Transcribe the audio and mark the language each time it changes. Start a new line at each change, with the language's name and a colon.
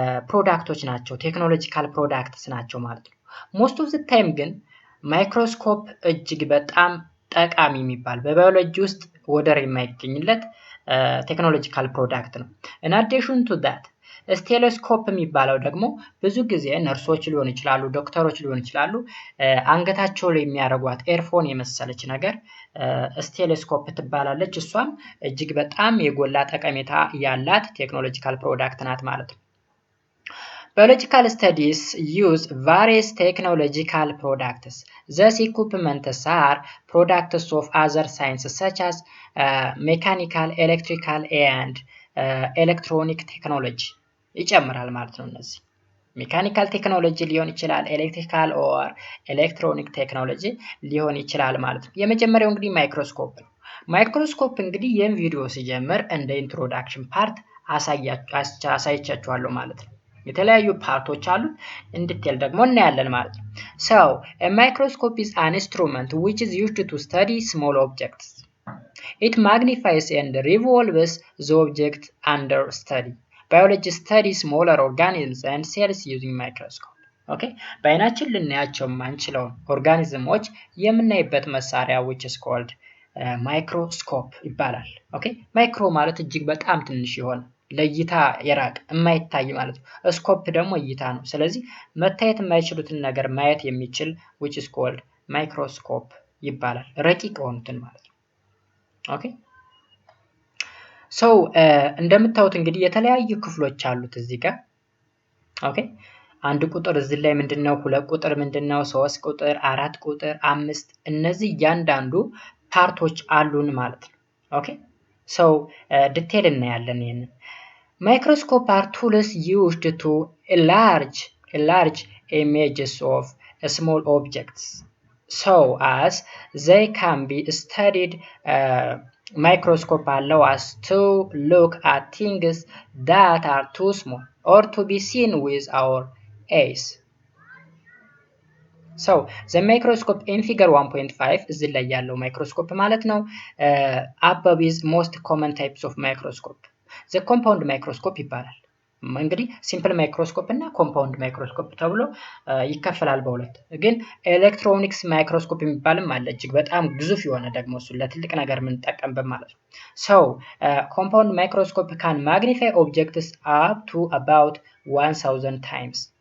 Amharic: ፕሮዳክቶች ናቸው፣ ቴክኖሎጂካል ፕሮዳክትስ ናቸው ማለት ነው።
English: ሞስት ኦፍ ዘ ታይም
Amharic: ግን ማይክሮስኮፕ እጅግ በጣም ጠቃሚ የሚባል በባዮሎጂ ውስጥ ወደር የማይገኝለት ቴክኖሎጂካል ፕሮዳክት ነው።
English: in addition to that
Amharic: ስቴሎስኮፕ የሚባለው ደግሞ ብዙ ጊዜ ነርሶች ሊሆኑ ይችላሉ፣ ዶክተሮች ሊሆኑ ይችላሉ፣ አንገታቸው ላይ የሚያደርጓት ኤርፎን የመሰለች ነገር ስቴሎስኮፕ ትባላለች። እሷም እጅግ በጣም የጎላ ጠቀሜታ ያላት ቴክኖሎጂካል ፕሮዳክት ናት ማለት ነው።
English: Biological studies use various technological products. These equipments are products of other sciences such as mechanical, electrical, and electronic technology.
Amharic: ይጨምራል ማለት ነው። እነዚህ ሜካኒካል ቴክኖሎጂ ሊሆን ይችላል፣ ኤሌክትሪካል ኦር ኤሌክትሮኒክ ቴክኖሎጂ ሊሆን ይችላል ማለት ነው። የመጀመሪያው እንግዲህ ማይክሮስኮፕ ነው። ማይክሮስኮፕ እንግዲህ ይህን ቪዲዮ ሲጀምር እንደ ኢንትሮዳክሽን ፓርት አሳይቻችኋለሁ ማለት ነው። የተለያዩ ፓርቶች አሉት፣ እንድትል ደግሞ እናያለን ማለት ነው።
English: So a microscope is an instrument which is used to study small objects. It magnifies and revolves the object under study. Biology studies smaller organisms and cells using microscope.
Amharic: ኦኬ በአይናችን ልናያቸው የማንችለውን ኦርጋኒዝሞች የምናይበት መሳሪያ
English: which is called
Amharic: ማይክሮስኮፕ ይባላል። ኦኬ ማይክሮ ማለት እጅግ በጣም ትንሽ የሆነ ለእይታ የራቀ የማይታይ ማለት ነው። ስኮፕ ደግሞ እይታ ነው። ስለዚህ መታየት የማይችሉትን ነገር ማየት የሚችል which is called ማይክሮስኮፕ ይባላል። ረቂቅ የሆኑትን ማለት ነው። ኦኬ ሰው እንደምታዩት እንግዲህ የተለያዩ ክፍሎች አሉት እዚህ ጋር። ኦኬ አንድ ቁጥር እዚህ ላይ ምንድነው፣ ሁለት ቁጥር ምንድነው፣ 3 ቁጥር፣ 4 ቁጥር፣ 5 እነዚህ እያንዳንዱ ፓርቶች አሉን ማለት ነው። ኦኬ ሰው ዲቴል እናያለን ይሄን። ማይክሮስኮፕ
English: are tools used to enlarge images of small objects so as they can be studied. Microscope allow us to look at things that are too small or to be seen with our eyes. So the microscope in figure 1.5
Amharic: እዚህ ላይ ያለው ማይክሮስኮፕ ማለት ነው።
English: above is most common types of microscope. the compound microscope
Amharic: ይባላል። እንግዲህ ሲምፕል ማይክሮስኮፕ እና ኮምፓውንድ ማይክሮስኮፕ ተብሎ ይከፈላል በሁለት። ግን ኤሌክትሮኒክስ ማይክሮስኮፕ የሚባልም አለ፣ እጅግ በጣም ግዙፍ የሆነ ደግሞ እሱ ለትልቅ ነገር የምንጠቀምበት ማለት ነው።
English: so compound microscope can magnify objects up to about 1000 times.